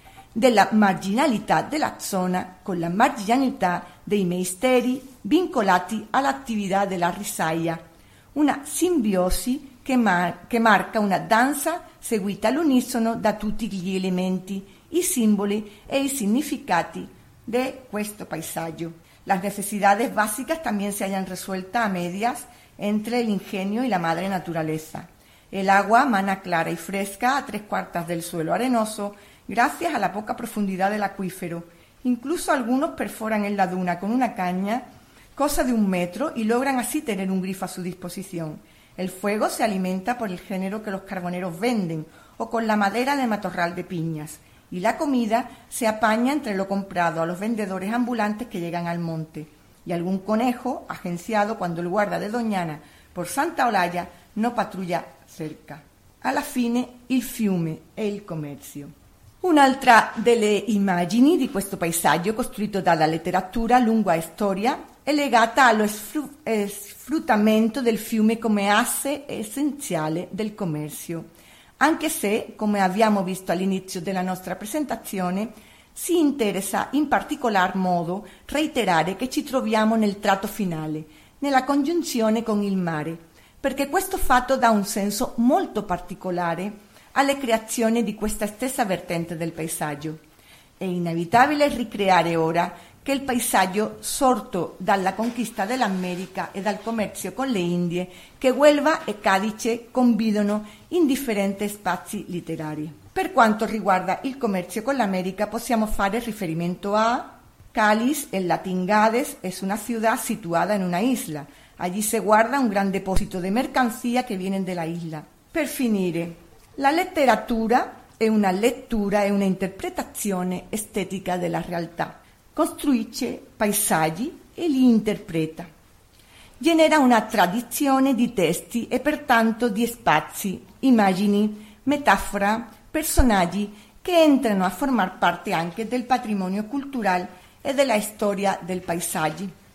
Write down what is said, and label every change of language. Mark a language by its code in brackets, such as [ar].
[it] della marginalità della zona con la marginalità dei maestri vincolati all'attività della risaia, una simbiosi che marca una danza seguita all'unisono da tutti gli elementi, i simboli e i significati di questo paesaggio. Le necessità basiche [es] también se hayan resuelta a medias entre el ingenio y la madre naturaleza. El agua mana clara y fresca a tres cuartas del suelo arenoso gracias a la poca profundidad del acuífero. Incluso algunos perforan en la duna con una caña cosa de un metro y logran así tener un grifo a su disposición. El fuego se alimenta por el género que los carboneros venden o con la madera de matorral de piñas. Y la comida se apaña entre lo comprado a los vendedores ambulantes que llegan al monte. Y algún conejo, agenciado cuando el guarda de Doñana por Santa Olalla no patrulla cerca. [it] Alla fine il fiume e il commercio. Un'altra delle immagini di questo paesaggio costruito dalla letteratura lungo la storia è legata allo sfruttamento del fiume come asse essenziale del commercio, anche se, come abbiamo visto all'inizio della nostra presentazione, si interessa in particolar modo reiterare che ci troviamo nel tratto finale, nella congiunzione con il mare, perché questo fatto dà un senso molto particolare alla creazione di questa stessa vertente del paesaggio. È inevitabile ricreare ora che il paesaggio sorto dalla conquista dell'America e dal commercio con le Indie, che Huelva e Cadice convidano in differenti spazi letterari. Per quanto riguarda il commercio con l'America, possiamo fare riferimento a [es] Calis, en latín Gades, es una ciudad situada en una isla. Allí se guarda un gran depósito de mercancía que vienen de la isla. [it] Per finire, la letteratura è una lettura e una interpretazione estetica della realtà. costruisce paesaggi e li interpreta. Genera una tradizione di testi e pertanto di spazi, immagini, metafora, personaggi che entrano a formar parte anche del patrimonio culturale e della storia del paesaggio.